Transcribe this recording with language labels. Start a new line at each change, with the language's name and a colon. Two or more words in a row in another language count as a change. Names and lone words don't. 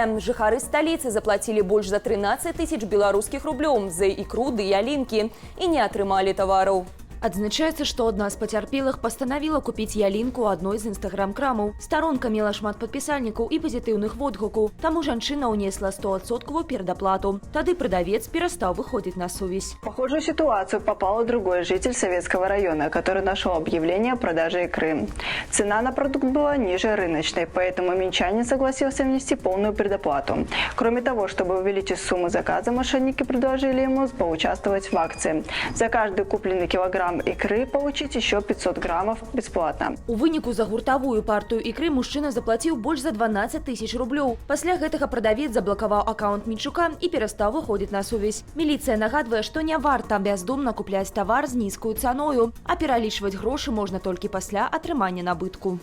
Belarusian: Жыхары сталіцы заплацілі больш за 13 000 беларускіх рублёў за ікру ды ялінкі і не атрымалі тавараў. Адзначаецца, што адна з пацярпелых пастанавіла купіць ялінку у адной з інстаграм-крамаў. Старонка мела шмат падпісальнікаў і пазітыўных водгукаў, таму жанчына ўнесла 100% перадаплату. Тады прадавец перастаў выходзіць на сувязь.
Russian: В похожую ситуацию попал и другой житель Советского района, который нашел объявление о продаже икры. Цена на продукт была ниже рыночной, поэтому минчанин согласился внести полную предоплату. Кроме того, чтобы увеличить сумму заказа, мошенники предложили ему поучаствовать в акции. За каждый купленный килограмм икры получить еще 500 граммов бесплатно.
Belarusian: У выніку за гуртавую партыю ікры мужчына заплаціў больш за 12 000 рублёў. Пасля гэтага прадавец заблакаваў акаунт Мінчука і перастаў выходзіць на сувязь. Міліцыя нагадвае, што не варта бяздумна купляць тавар з нізкую цаною, а пералічваць грошы можна толькі пасля атрымання набытку.